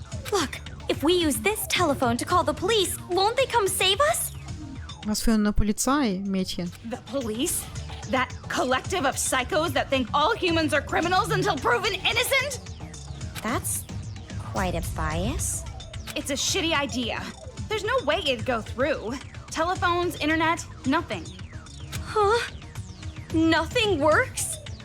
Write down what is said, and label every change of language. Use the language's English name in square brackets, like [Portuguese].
[English] Look, if we use this telephone to call the police, won't they come save us? [German] Was für eine Polizei, Mädchen? [English] The police? That collective of psychos that think all humans are criminals until proven innocent? That's quite a bias. It's a shitty idea. There's no way it'd go through. Telephones, internet, nothing. Huh? Nothing works?